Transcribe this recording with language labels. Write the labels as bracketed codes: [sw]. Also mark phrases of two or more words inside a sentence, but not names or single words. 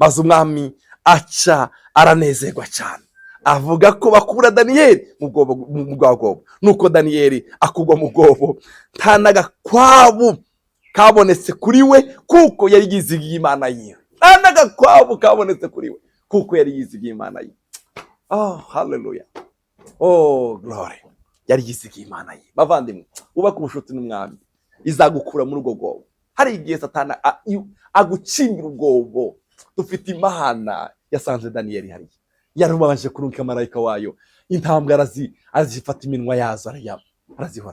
[rn] maze umwami aca aranezerwa cyane, avuga ko bakura Daniyeli mu bwobo. Nuko Daniyeli akugwa mu bwobo, nta n'agakwabu kabonetse kuri we kuko yari yizigiye Imana yiwe. Nta n'agakwabu kabonetse kuri we kuko yari yizigiye Imana yiwe. Oh, haleluya. [en] Oh, glory. [rn] Yari yizigiye Imana yiwe. Bavandimwe, ubaka ubucuti n'umwami, izagukura muri ubwo bwobo. Hari igihe Satani agucingira ubwobo. Dufite Imana yasanze Daniyeli hariya, yarubanje kurungika marayika wayo, intambwe azifata iminwa yazo arazihora.